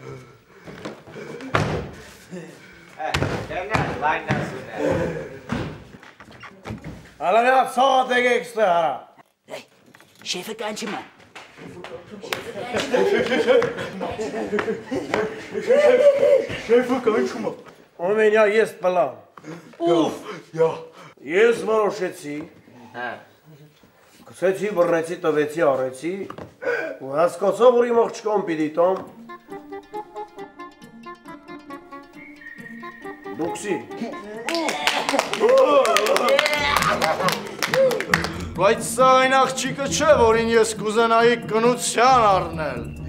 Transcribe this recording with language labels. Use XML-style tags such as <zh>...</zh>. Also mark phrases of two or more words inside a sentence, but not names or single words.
<hy>Ալանյա սողատ եկեք ստե հարա։ Շեֆը կանչում է։ Շեֆը կանչում է։</hy> <ru>У меня есть план։</ru> <hy>Ես որոշեցի։ Գցեցի, բռնեցի, տվեցի, արեցի, ու հասկացա, որ իմ աղջկան պիտի տամ բոքսի։ Բայց սա այն աղջիկը չէ, որին ես կուզենայի կնության առնել։</hy>